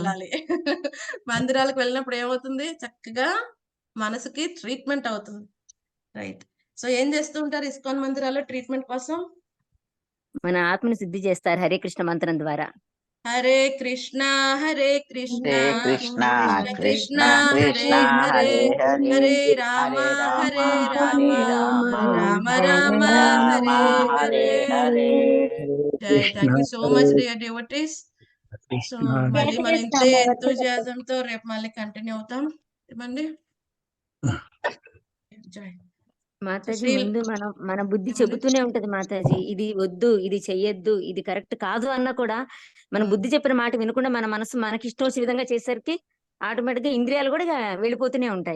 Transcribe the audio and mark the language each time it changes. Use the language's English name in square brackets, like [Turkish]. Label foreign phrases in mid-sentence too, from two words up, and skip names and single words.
[Telugu] వెళ్ళాలి. మందిరాలకు వెళ్ళినప్పుడు ఏమవుతుంది? చక్కగా మనసుకి ట్రీట్‌మెంట్ అవుతుంది. రైట్. సో, ఏం చేస్తూ ఉంటారు ఇస్కాన్ మందిరాల్లో ట్రీట్‌మెంట్ కోసం? మన ఆత్మని శుద్ధి చేస్తారు హరే కృష్ణ మంత్రం ద్వారా. [Sanskrit] హరే కృష్ణ, హరే కృష్ణ, హరే కృష్ణ కృష్ణ కృష్ణ, కృష్ణ హరే కృష్ణ హరే, హరే హరే హరే రామ, హరే రామ హరే హరే రామ, రామ రామ రామ, రామ రామ హరే హరే హరే. హరే. [English] జై thank you so much dear devotees. [Telugu] సో, మళ్ళీ మన ఇంతే ఎంతూజియాజంతో రేపు మళ్ళీ కంటిన్యూ అవుతాం. ఏమండి? జై. సో, మాతాజీ శ్రీ ముందు మన బుద్ధి ఏమండి? చెబుతూనే ఉంటది మాతాజీ. ఇది వద్దు, ఇది చెయ్యొద్దు, ఇది కరెక్ట్ కాదు అన్నా కూడా మన బుద్ధి చెప్పిన మాట వినకుండా మన మనసు మనకిష్టం వచ్చే విధంగా చేసేసరికి ఆటోమేటిక్ గా ఇంద్రియాలు కూడా వెళ్ళిపోతూనే ఉంటాయి.